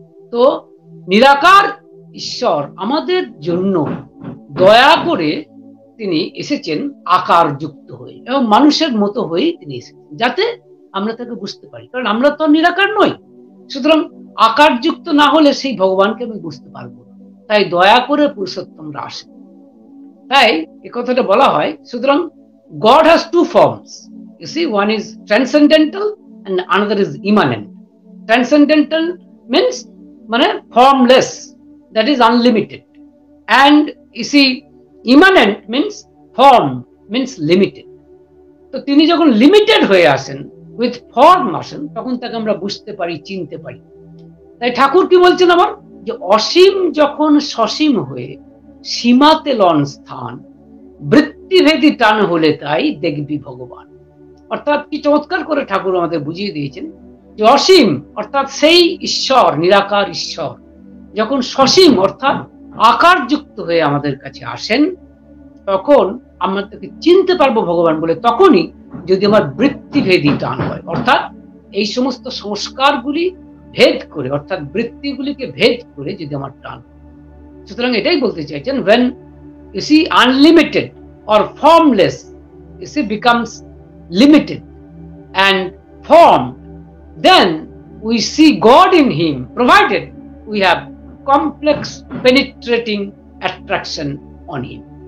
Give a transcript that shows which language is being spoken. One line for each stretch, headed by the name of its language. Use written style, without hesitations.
Bangla: তো নিরাকার ঈশ্বর আমাদের জন্য দয়া করে তিনি এসেছেন আকার যুক্ত হয়ে, এবং মানুষের মতো হয়ে তিনি এসেছেন, যাতে আমরা তাকে বুঝতে পারি, কারণ আমরা তো নিরাকার নই। সুতরাং আকার যুক্ত না হলে সেই ভগবানকে আমি বুঝতে পারবো না। তাই দয়া করে পুরুষোত্তমরা আসেন। তাই এই কথাটা বলা হয়।
English: সুতরাং God has two forms. You see, one is transcendental and another is immanent. Transcendental means মানে formless, that is unlimited. And you see, immanent means form, means limited.
Bangla: তো তিনি যখন লিমিটেড হয়ে আসেন,
English: with form
Bangla: আসেন, তখন তাকে আমরা বুঝতে পারি, চিনতে পারি। তাই ঠাকুর কি বলছেন আমার, যে অসীম যখন সসীম হয়ে সীমাতে লন স্থান, বৃত্তিভেদী টান হলে তাই দেখবি ভগবান। অর্থাৎ কি চমৎকার করে ঠাকুর আমাদের বুঝিয়ে দিয়েছেন যে অসীম অর্থাৎ সেই ঈশ্বর, নিরাকার ঈশ্বর যখন সসীম অর্থাৎ আকার যুক্ত হয়ে আমাদের কাছে আসেন, তখন আমরা তাকে চিনতে পারবো ভগবান বলে তখনই যদি আমার বৃত্তিভেদী টান হয়, অর্থাৎ এই সমস্ত সংস্কারগুলি ভেদ করে, অর্থাৎ বৃত্তিগুলিকে ভেদ করে যদি আমার টান। সুতরাং এটাই বলতে চাইছেন,
English: when you see unlimited or formless, you see becomes limited and formed, then we see God in him, provided we have complex penetrating attraction on him.